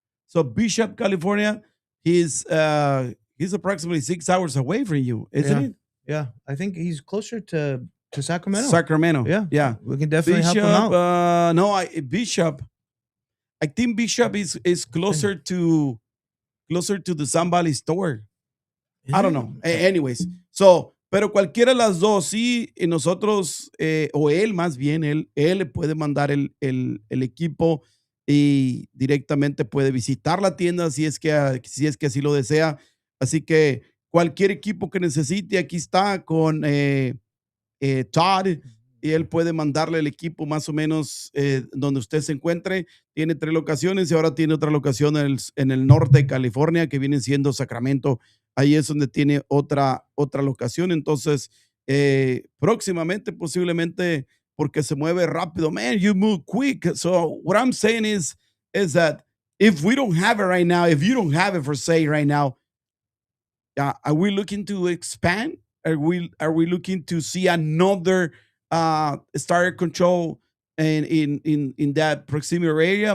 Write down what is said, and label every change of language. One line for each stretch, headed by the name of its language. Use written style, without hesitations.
English: So Bishop, California, he's approximately 6 hours away from you, isn't Yeah. it? Yeah. I think he's closer to Sacramento. Sacramento. Yeah. Yeah. We can definitely Bishop, help him out. no, Bishop. I think Bishop is closer to the Sun Valley store. I don't know. Anyways, so,
Spanish: pero cualquiera de las dos, sí, y nosotros, o él más bien, él le puede mandar el equipo y directamente puede visitar la tienda si es que así lo desea. Así que cualquier equipo que necesite, aquí está con Todd, y él puede mandarle el equipo más o menos donde usted se encuentre. Tiene 3 locaciones y ahora tiene otra locación en el norte de California, que viene siendo Sacramento. Ahí es donde tiene otra locación. Entonces, próximamente, posiblemente, porque se mueve rápido.
English: Man, you move quick. So what I'm saying is that if we don't have it right now, if you don't have it for say right now, are we looking to expand? Are we looking to see another starter control in that proximity area?